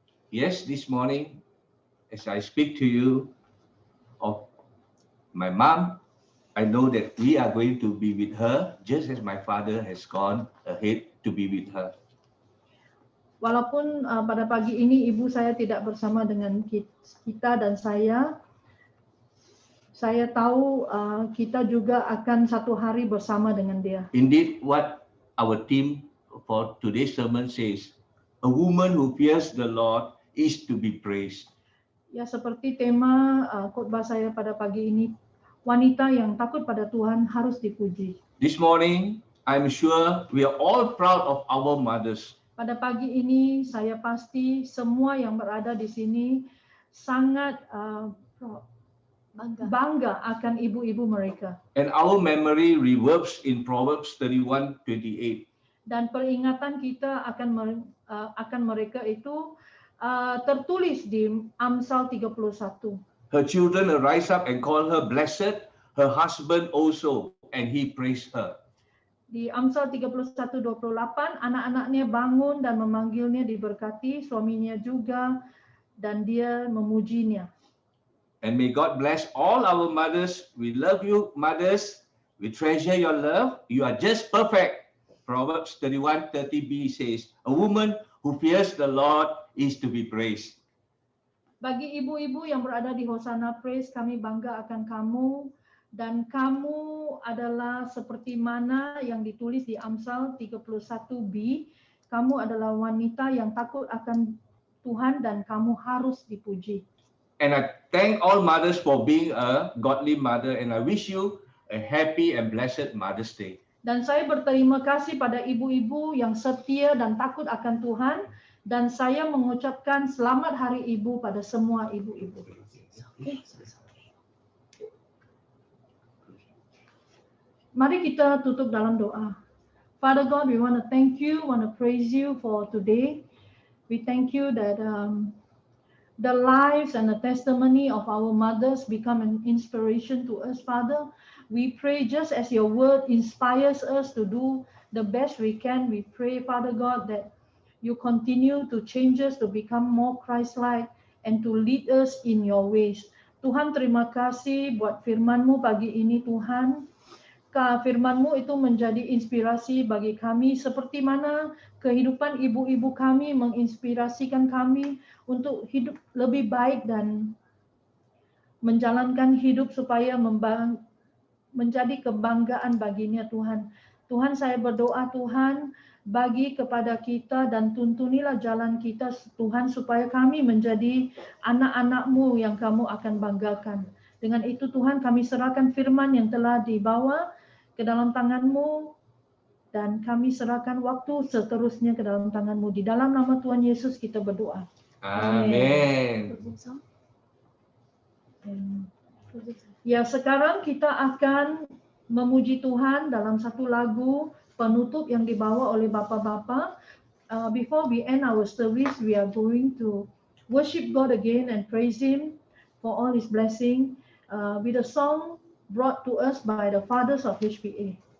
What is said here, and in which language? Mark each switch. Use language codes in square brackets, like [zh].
[en] Yes, this morning, as I speak to you of my mom, I know that we are going to be with her just as my father has gone ahead to be with her. [id] Walaupun pada pagi ini ibu saya tidak bersama dengan kita dan saya tahu kita juga akan satu hari bersama dengan dia. [en] Indeed, what our theme for today's sermon says, a woman who fears the Lord is to be praised. [id] Ya, seperti tema khotbah saya pada pagi ini, wanita yang takut pada Tuhan harus dipuji. [en] This morning, I'm sure we are all proud of our mothers. [id] Pada pagi ini saya pasti semua yang berada di sini sangat bangga akan ibu-ibu mereka. [en] And our memory reverbs in Proverbs 31:28. [id] Dan peringatan kita akan mereka itu tertulis di Amsal 31. [en] Her children rise up and call her blessed, her husband also, and he praised her. [id] Di Amsal 31:28, anak-anaknya bangun dan memanggilnya diberkati, suaminya juga, dan dia memujinya. [en] And may God bless all our mothers. We love you, mothers. We treasure your love. You are just perfect. Proverbs 31:30b says, a woman who fears the Lord is to be praised. [id] Bagi ibu-ibu yang berada di Hosanna Praise, kami bangga akan kamu, dan kamu adalah seperti mana yang ditulis di Amsal 31b. Kamu adalah wanita yang takut akan Tuhan dan kamu harus dipuji. [en] And I thank all mothers for being a godly mother, and I wish you a happy and blessed Mother's Day. [id] Dan saya berterima kasih pada ibu-ibu yang setia dan takut akan Tuhan, dan saya mengucapkan selamat Hari Ibu pada semua ibu-ibu. Mari kita tutup dalam doa. [en] Father God, we want to thank you, want to praise you for today. We thank you that the lives and the testimony of our mothers become an inspiration to us, Father. We pray just as your word inspires us to do the best we can. We pray, Father God, that you continue to change us to become more Christ-like and to lead us in your ways. [id] Tuhan, terima kasih buat firman-Mu pagi ini, Tuhan. Firman-Mu itu menjadi inspirasi bagi kami, seperti mana kehidupan ibu-ibu kami menginspirasikan kami untuk hidup lebih baik dan menjalankan hidup supaya menjadi kebanggaan baginya, Tuhan. Tuhan, saya berdoa, Tuhan, bagi kepada kita dan tuntunilah jalan kita, Tuhan, supaya kami menjadi anak-anak-Mu yang kamu akan banggakan. Dengan itu, Tuhan, kami serahkan firman yang telah dibawa ke dalam tangan-Mu, dan kami serahkan waktu seterusnya ke dalam tangan-Mu. Di dalam nama Tuhan Yesus kita berdoa. Amin. Ya, sekarang kita akan memuji Tuhan dalam satu lagu penutup yang dibawa oleh Bapak-Bapak. [en] Before we end our service, we are going to worship God again and praise Him for all His blessing with a song brought to us by the fathers of HPA.